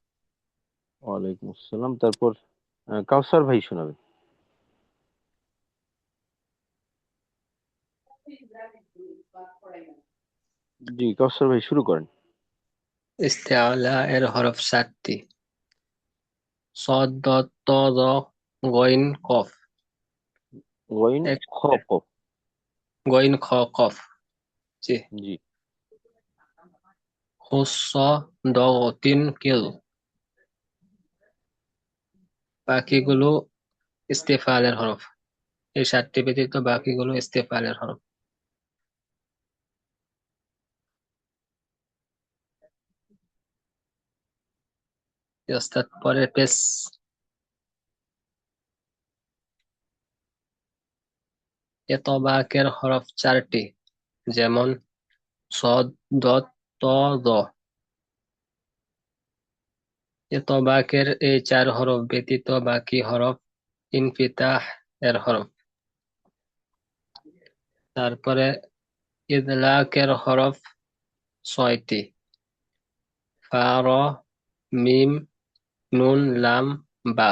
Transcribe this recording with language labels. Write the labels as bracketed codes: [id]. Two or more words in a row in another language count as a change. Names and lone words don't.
[ar] وعليكم السلام. [bn] তারপর কাউসার ভাই শোনাবেন। জি কাউসার ভাই শুরু করেন। ইস্তেআলা এর হরফ 7টি। [ar] صاد ضاد طاء ظاء غين قاف. [bn] গইন এক [ar] خاء قاف. غين خاء قاف. জি। [bn] জি [ar] خص ضغط قظ. [bn] বাকিগুলো ইস্তেফালের হরফ। এই 7টি ব্যতীত বাকিগুলো ইস্তেফালের হরফ। ওস্তাদ পরের পেজ। এতবাকের হরফ 4টি, যেমন [ar] صاد ضاد طاء ظاء. [bn] এতবাকের এই 4 হরফ ব্যতীত বাকি হরফ ইনফিতাহ এর হরফ। তারপরে ইদলাকের হরফ 6টি। [ar] فاء راء ميم نون لام باء.